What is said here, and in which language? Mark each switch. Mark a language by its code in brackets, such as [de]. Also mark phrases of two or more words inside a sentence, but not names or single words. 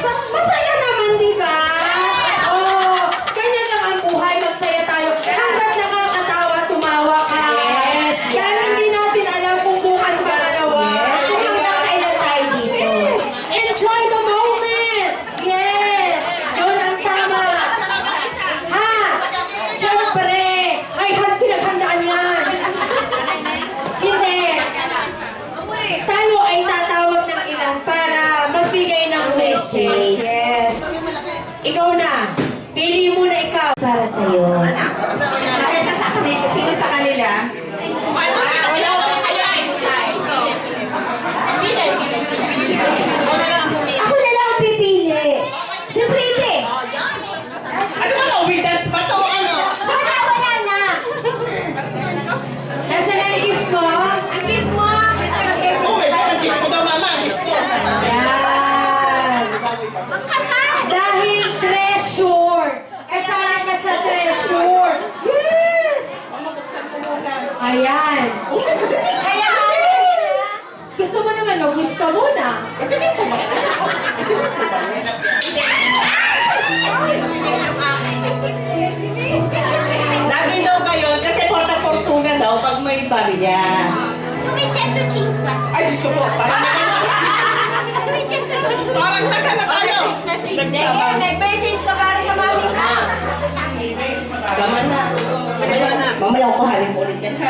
[tl] Masaya naman, di ba? Oo, ganyan lang ang buhay, magsaya tayo. Hanggat nakakatawa, tumawa ka. Yes, Dahil hindi natin alam kung bukas magalawa. Yes, kung hanggang kailan tayo dito. [en] Enjoy the moment! Yes! [tl] Yun ang tama. Ha? Siyempre! Ay, pinaghandaan yan. Hindi. Tayo ay tatawag ng ilan para magbigay ng message. Yes. Ikaw na. Pili mo na ikaw. Para sa'yo. Nakita sa kanila. Sino sa kanila? Wala ko kaya gusto. Ako na lang ang pipili. Siyempre, hindi. Ano ba na? [en] With dance [tl] ba to? Ano? Wala na. Nasa na yung gift mo? Ang gift mo. [en] Oh, wait. [tl] Ang gift ko daw, mama. Ang gift ko. Yan. Dahil treasure. Kasama ka sa treasure. Yes! Ayan. Kaya Gusto mo naman, no? Gusto mo na. Lagi daw kayo kasi porta-fortuna daw pag may barya. Ay, Diyos ko po. Parang naghanap tayo. Sige, nag-message ka para sa mami mo. Tama na. Mamaya ko kuhanin mo ulit yan, ha?